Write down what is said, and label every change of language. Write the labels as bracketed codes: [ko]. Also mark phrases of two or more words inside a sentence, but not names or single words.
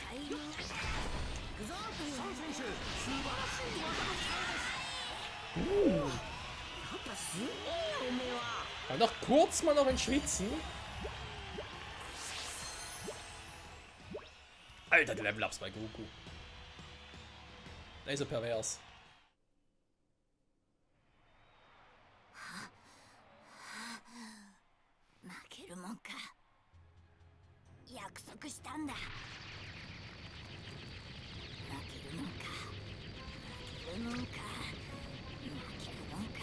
[de] Aber noch kurz mal noch in Schwitzen. Alter, die Level-Ups bei Goku. Der ist so pervers. [ja] 負けるもんか。約束したんだ。負けるもんか。負けるもんか。負けるもんか。